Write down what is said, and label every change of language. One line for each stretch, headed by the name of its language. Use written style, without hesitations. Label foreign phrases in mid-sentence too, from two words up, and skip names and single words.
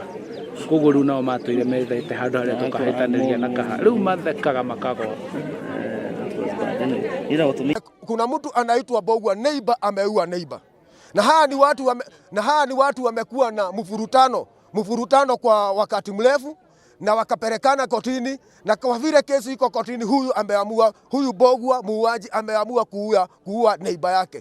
Kikuyu: koguo riu nao matwire methete handu haria tukahitaniria na kaha riu mathekaga makago.
Swahili: Kuna mtu anaitwa Bogwa, neighbor ameua neighbor, na haya ni watu wamekuwa na mfurutano kwa wakati mrefu na wakapelekana kotini, na kwa vile kesi iko kotini, huyu Bogwa muuaji ameamua kuua neighbor yake.